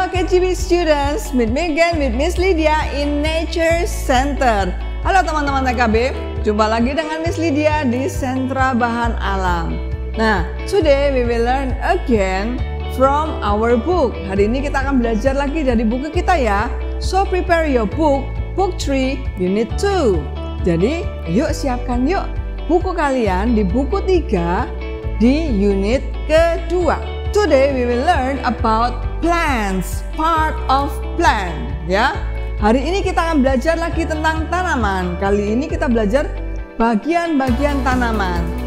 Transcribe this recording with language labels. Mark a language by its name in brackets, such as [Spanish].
[English] KGB students, meet me again with Miss Lydia in Nature Center. [Indonesian] Halo teman-teman TKB, jumpa lagi dengan Miss Lydia di Sentra Bahan Alam. [English] Nah, today we will learn again from our book. [Indonesian] Hari ini kita akan belajar lagi dari buku kita ya. [English] So prepare your book, book 3, unit 2. [Indonesian] Jadi, yuk siapkan yuk buku kalian di buku 3 di unit kedua. [English] Today we will learn about plants, part of plant ya. [Indonesian] Hari ini kita akan belajar lagi tentang tanaman. Kali ini kita belajar bagian-bagian tanaman.